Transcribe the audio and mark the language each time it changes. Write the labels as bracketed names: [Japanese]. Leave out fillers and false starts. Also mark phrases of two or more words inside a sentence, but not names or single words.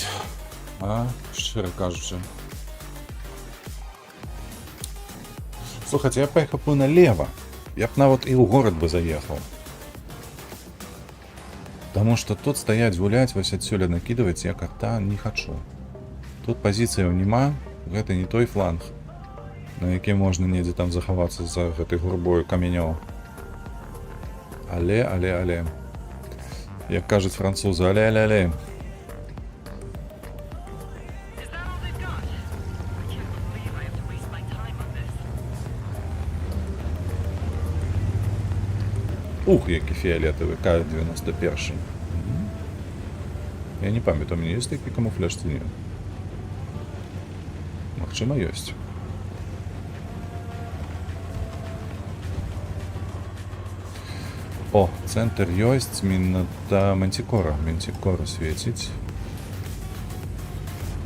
[Ukrainian] А, щиро кажучи. Слухайте, я поїхав би налево. Я б навіть і у город би заїхав. Тому що тут стоять, гулять, ось [Russian] отсюда накидывать я как-то не хочу. [Ukrainian] Тут позиціїв нема, [Belarusian] гэта не той фланг, на який можна недзе там заховатися за гэтай гурбою каменёў. [Ukrainian] Але. Як кажуть французи, але. [English] Is that all they've got? I can't believe I have to waste my time on this. [Ukrainian] Ух, який фіолетовий, К-91. Я не пам'ятаю, у мене є такий камуфляж чи ні? [Belarusian] Магчыма, ёсць. О, центр ёсць, Мантикора свеціць.